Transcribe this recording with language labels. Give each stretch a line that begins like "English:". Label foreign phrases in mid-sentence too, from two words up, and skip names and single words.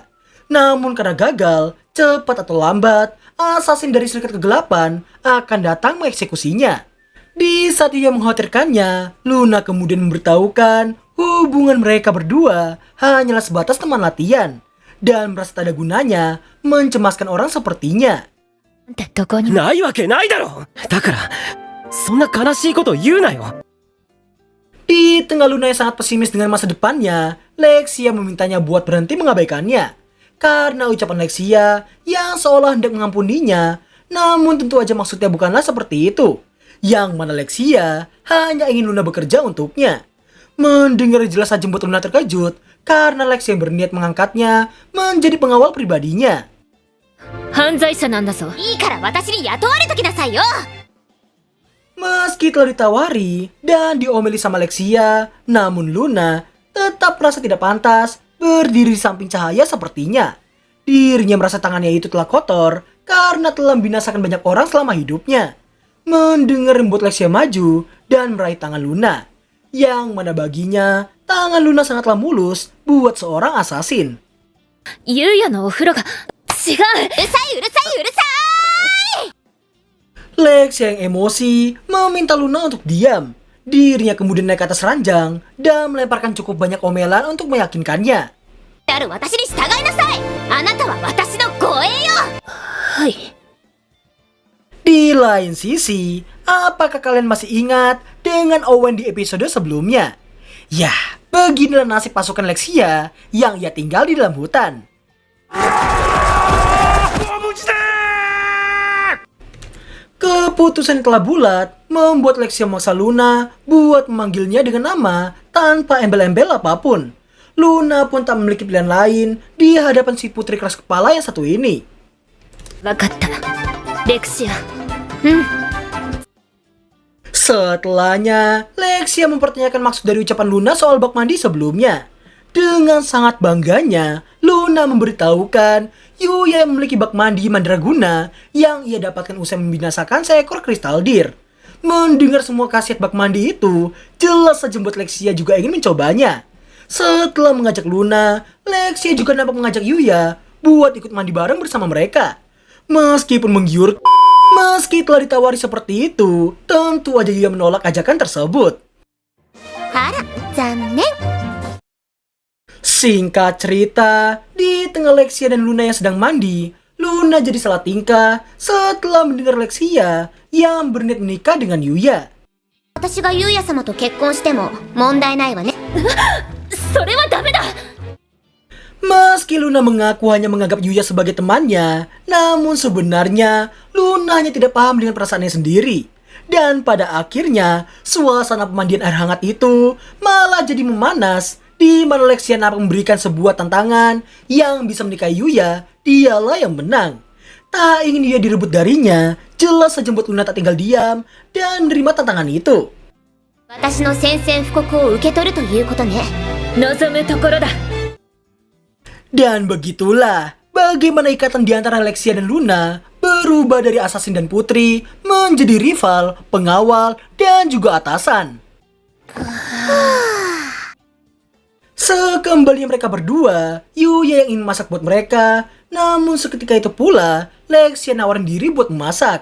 Indonesian: Namun karena gagal, cepat atau lambat, asasin dari serikat kegelapan akan datang mengeksekusinya. Di saat ia mengkhawatirkannya, Luna kemudian memberitahukan hubungan mereka berdua hanyalah sebatas teman latihan dan merasa tak ada gunanya mencemaskan orang sepertinya.
Japanese: どこにもないわけないだろ。だからそんな悲しいこと言うなよ。
Indonesian: Di tengah Luna yang sangat pesimis dengan masa depannya, Lexia memintanya buat berhenti mengabaikannya. Karena ucapan Lexia yang seolah hendak mengampuninya, namun tentu aja maksudnya bukanlah seperti itu. Yang mana Lexia hanya ingin Luna bekerja untuknya. Mendengar jelas saja membuat Luna terkejut, karena Lexia yang berniat mengangkatnya menjadi pengawal pribadinya.
Japanese: 犯罪者なんだぞ。いいから私に雇われときなさいよ。
Indonesian: Meski telah ditawari dan diomeli sama Lexia, namun Luna tetap merasa tidak pantas berdiri di samping cahaya sepertinya. Dirinya merasa tangannya itu telah kotor karena telah membinasakan banyak orang selama hidupnya. Mendengar membuat Lexia maju dan meraih tangan Luna, yang mana baginya tangan Luna sangatlah mulus buat seorang asasin.
Japanese: ゆうやのお風呂が違う。うるさいうるさいうるさい。
Indonesian: Lexia yang emosi meminta Luna untuk diam. Dirinya kemudian naik ke atas ranjang dan melemparkan cukup banyak omelan untuk meyakinkannya.
Japanese: ある私に従いなさい。あなたは私の護衛よ。はい。
Indonesian: Di lain sisi, Apakah kalian masih ingat dengan Owen di episode sebelumnya? Ya, beginilah nasib pasukan Lexia yang ia tinggal di dalam hutan. Keputusan yang telah bulat membuat Lexia memaksa Luna buat memanggilnya dengan nama tanpa embel-embel apapun. Luna pun tak memiliki pilihan lain di hadapan si putri keras kepala yang satu ini.
Japanese: わかった。レクシア。
Indonesian: Setelahnya, Lexia mempertanyakan maksud dari ucapan Luna soal bak mandi sebelumnya. Dengan sangat bangganya, Luna memberitahukan Yuya yang memiliki bak mandi mandraguna yang ia dapatkan usai membinasakan seekor kristal deer. Mendengar semua khasiat bak mandi itu, jelas saja membuat Lexia juga ingin mencobanya. Setelah mengajak Luna, Lexia juga nampak mengajak Yuya buat ikut mandi bareng bersama mereka. Meskipun menggiur, meski telah ditawari seperti itu, tentu aja Yuya menolak ajakan tersebut.
Japanese: あら、残念。
Indonesian: Singkat cerita, di tengah Lexia dan Luna yang sedang mandi, Luna jadi salah tingkah setelah mendengar Lexia yang berniat menikah dengan Yuya.
Japanese: 私がユウヤ様と結婚しても問題ないわね。それはダメだ。
Indonesian: Meski Luna mengaku hanya menganggap Yuya sebagai temannya, namun sebenarnya Luna hanya tidak paham dengan perasaannya sendiri. Dan pada akhirnya, suasana pemandian air hangat itu malah jadi memanas, di mana Lexia nampak memberikan sebuah tantangan yang bisa menikahi Yuya, dialah yang menang. Tak ingin Yuya direbut darinya, jelas saja membuat Luna tak tinggal diam dan menerima tantangan itu.
Japanese: 私の宣戦布告を受け取るということね。望むところだ。
Indonesian: Dan begitulah bagaimana ikatan di antara Lexia dan Luna berubah dari asasin dan putri menjadi rival, pengawal, dan juga atasan. Sekembalinya mereka berdua, Yuya yang ingin masak buat mereka, namun seketika itu pula Lexia nawarin diri buat memasak.